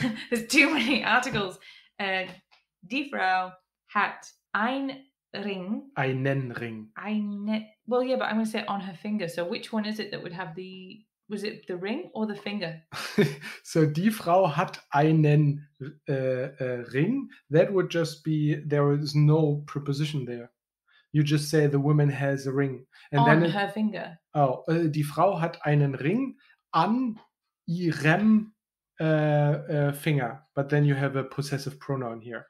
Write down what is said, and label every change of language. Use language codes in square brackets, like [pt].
[en] There's too many articles. [de] Die Frau hat ein Ring. Einen Ring. [en] Well, yeah, but I'm going to say it on her finger. So which one is it that would have was it the ring or the finger? [de] So die Frau hat einen Ring. [en] That would just be, there is no preposition there. You just say the woman has a ring. And on then her finger. [de] Oh, die Frau hat einen Ring an ihrem finger, [en] but then you have a possessive pronoun here.